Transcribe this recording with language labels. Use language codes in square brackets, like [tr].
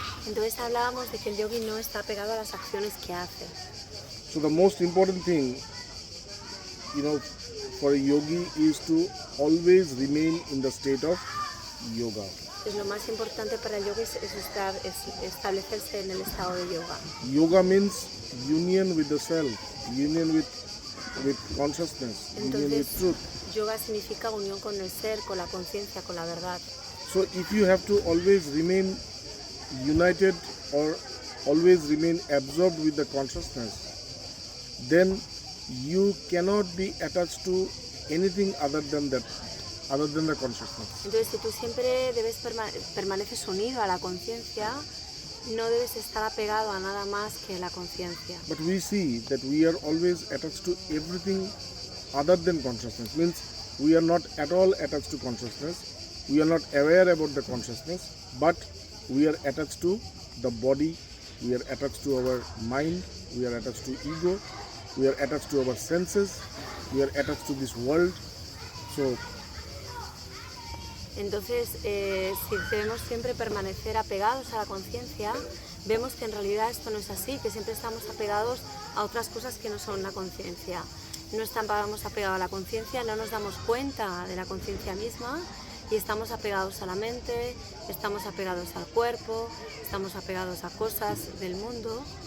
[es] Entonces hablábamos de que el yogi no está pegado a las acciones que hace. [en] So the most important thing, for a yogi is to always remain in the state of yoga. [es] Pues lo más importante para el yogi es establecerse en el estado de yoga. [en] Yoga means union with the self, union with consciousness, union with [es] Entonces, [en] truth. [es] yoga significa unión con el ser, con la conciencia, con la verdad. [en] So if you have to always remain united or always remain absorbed with the consciousness, then you cannot be attached to anything other than the consciousness. [es] Entonces, si tú siempre permaneces unido a la conciencia, no debes estar apegado a nada más que la conciencia. [en] But we see that we are always attached to everything other than consciousness. Means we are not at all attached to consciousness. We are not aware about the consciousness, but we are attached to the body. We are attached to our mind. We are attached to ego. We are attached to our senses. We are attached to this world. So, [es] entonces, si debemos siempre permanecer apegados a la conciencia, vemos que en realidad esto no es así, que siempre estamos apegados a otras cosas que no son la conciencia. No estamos apegados a la conciencia, no nos damos cuenta de la conciencia misma y estamos apegados a la mente, estamos apegados al cuerpo, estamos apegados a cosas del mundo.